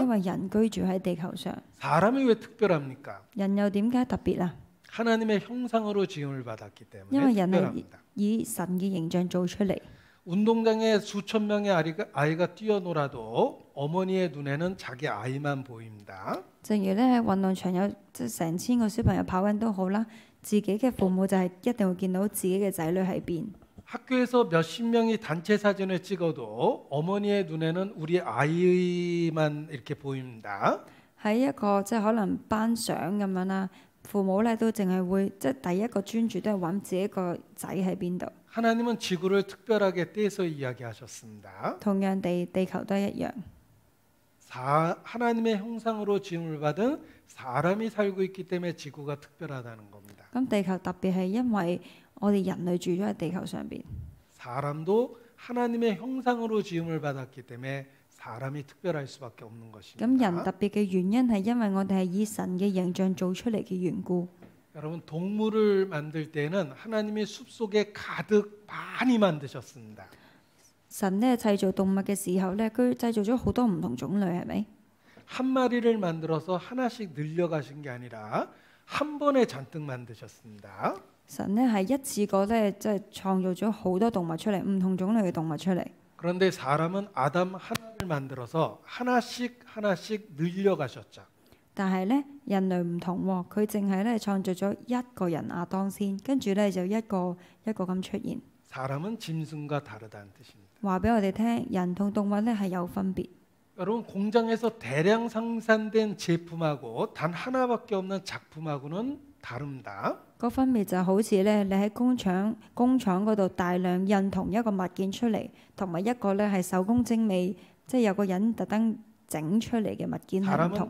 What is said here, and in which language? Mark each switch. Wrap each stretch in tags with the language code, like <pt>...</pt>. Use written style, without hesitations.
<yue>因為人居住喺地球上，</yue> <ko>사람이 왜 특별합니까?</ko> <yue>人又點解特別啊？</yue> <ko>하나님의 형상으로 지음을 받았기</ko> <yue>因為人係</yue> <ko>특별합니다.</ko> <yue>以神嘅形象做出嚟。</yue> <ko>운동장에 수천 명의 아이가 뛰어놀아도 어머니의 눈에는 자기 아이만 보입니다.</ko> <yue>正如咧喺運動場有即係成千個小朋友跑緊都好啦，自己嘅父母就係一定會見到自己嘅仔女喺邊。</yue> <ko>학교에서 몇십 명이 단체 사진을 찍어도 어머니의 눈에는 우리 아이만 이렇게 보입니다.</ko> <yue>喺一個即係可能頒獎咁樣啦，父母咧都淨係會即係第一個專注都係揾自己個仔喺邊度。</yue> <ko>하나님은 지구를 특별하게 떼서 이야기하셨습니다.</ko> <yue>同樣地，地球都一樣。</yue> <ko>하나님의 형상으로 지음을 받은 사람이 살고 있기 때문에 지구가 특별하다는 겁니다.</ko> <yue>咁地球特別係因為我哋人類住咗喺地球上邊，</yue> <ko>사람도 하나님의 형상으로 지음을 받았기 때문에 사람이 특별할 수밖에 없는</ko> <yue>咁人</yue> <ko>것입니다.</ko> <yue>特別嘅原因係因為我哋係以神嘅形象做出嚟嘅緣故。</yue> <ko>여러분 동물을 만들 때는 하나님이 숲속에 가득 많이 만드셨습니다.</ko> <yue>神咧製造動物嘅時候咧，佢製造咗好多唔同種類，係咪？</yue> <ko>한 마리를 만들어서 하나씩 늘려가신 게 아니라 한 번에 잔뜩 만드셨습니다.</ko> <yue>神呢係一次過咧，即係創造咗好多動物出嚟，唔同種類嘅動物出嚟。</yue> <ko>그런데 사람은 아담 하나를 만들어서 하나씩 늘려가셨죠.</ko> <yue>但係咧，人類唔同喎，佢淨係咧創造咗一個人亞當先，跟住咧就一個一個咁出現。</yue> <ko>사람은 짐승과 다르다는 뜻입니다.</ko> <yue>話俾我哋聽，人同動物咧係有分別。</yue> <ko>여러분 공장에서 대량 생산된 제품하고 단 하나밖에 없는 작품하고는 다릅니다.</ko> <yue>個分別就好似咧，你喺工廠嗰度大量印同一個物件出嚟，同埋一個咧係手工精美，即係有個人特登整出嚟嘅物件係唔同。</yue>